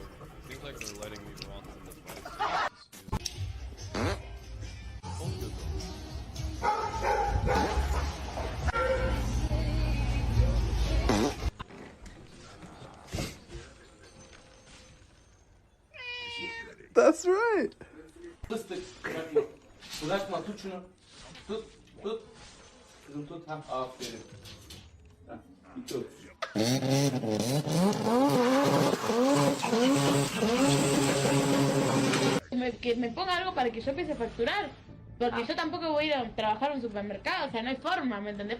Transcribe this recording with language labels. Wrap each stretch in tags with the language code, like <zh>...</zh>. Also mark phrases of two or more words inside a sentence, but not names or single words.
<en>It seems like they're letting me run in the fight. Both good though. That's right.</en> <tr>Fıstık. Bırakma tut şunu. Tut. Kızım tut. Ha, aferin. Ha, bir tut.</tr> <es>Que me ponga algo para que yo empiece a facturar. Porque yo tampoco voy a ir a trabajar en un supermercado, o sea, no hay forma, ¿me entendés?</es>